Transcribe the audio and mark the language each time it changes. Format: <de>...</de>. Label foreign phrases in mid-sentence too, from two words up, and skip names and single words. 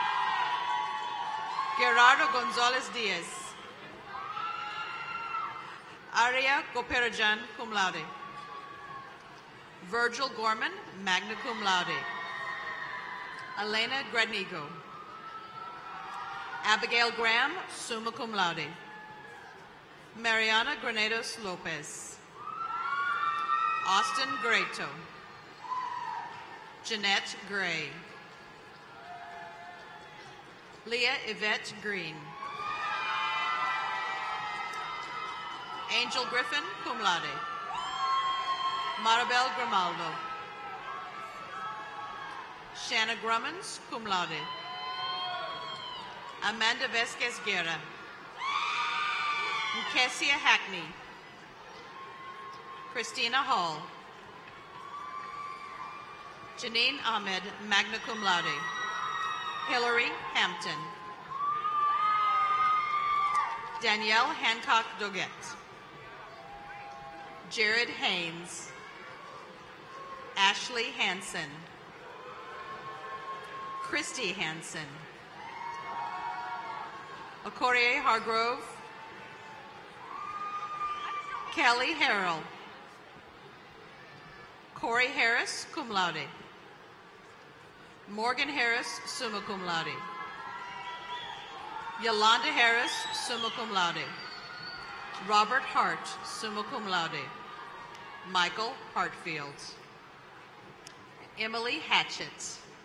<en>Gerardo Gonzalez Diaz, Aria Goperajan,</en> <la>cum laude,</la> <en>Virgil Gorman,</en> <la>magna cum laude,</la> <en>Elena Gradnigo, Abigail Graham,</en> <la>summa cum laude,</la> <en>Mariana Granados Lopez, Austin Greto, Jeanette Gray, Leah Yvette Green, Angel Griffin,</en> <la>cum laude,</la> <en>Maribel Grimaldo, Shanna Grummins,</en> <la>cum laude,</la> <en>Amanda Vesquez Guerra, Kessia Hackney, Christina Hall, Janine Ahmed,</en> <la>magna cum laude,</la> <en>Hillary Hampton, Danielle Hancock Doggett, Jared Haynes, Ashley Hansen, Christy Hansen, Okorie Hargrove, Kelly Harrell, Corey Harris,</en> <la>cum laude,</la> <en>Morgan Harris,</en> <la>summa cum laude,</la> <en>Yolanda Harris,</en> <la>summa cum laude,</la> <en>Robert Hart,</en> <la>summa cum laude,</la> <en>Michael Hartfield, Emily Hatchett,</en>